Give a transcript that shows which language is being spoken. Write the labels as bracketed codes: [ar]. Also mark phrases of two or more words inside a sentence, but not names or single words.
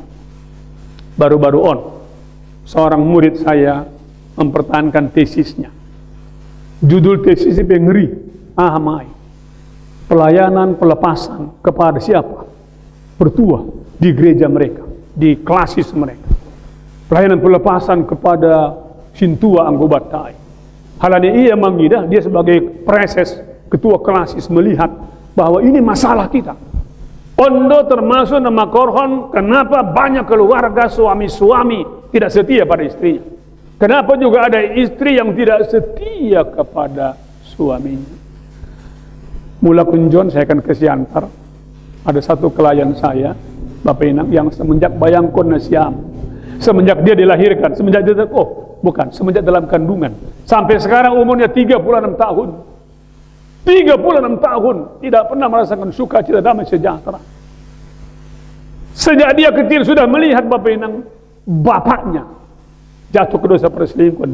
[id] Baru-baru seorang murid saya mempertahankan tesisnya. Judul tesisnya ngeri, ahamai. Pelayanan pelepasan kepada siapa? Pertua di gereja mereka, di klasis mereka. Pelayanan pelepasan kepada Sintua Anggobatai. [bts] Halanya ia mengidah, [id] dia sebagai preses ketua klasis melihat bahwa ini masalah kita. Ondo termasuk [bts] nama korhon, [id] kenapa banyak keluarga suami-suami tidak setia pada istrinya? Kenapa juga ada istri yang tidak setia kepada suaminya? [bts] Mula kunjon [id] saya akan ke Siantar. Ada satu klien saya, Bapak Inang, yang semenjak [bts] bayangkon nasiam, [id] semenjak dia dilahirkan, semenjak dia semenjak dalam kandungan, sampai sekarang umurnya 36 tahun. 36 tahun tidak pernah merasakan sukacita, damai, sejahtera. Sejak dia kecil sudah melihat Bapak Inang, bapaknya jatuh ke dosa perselingkuhan.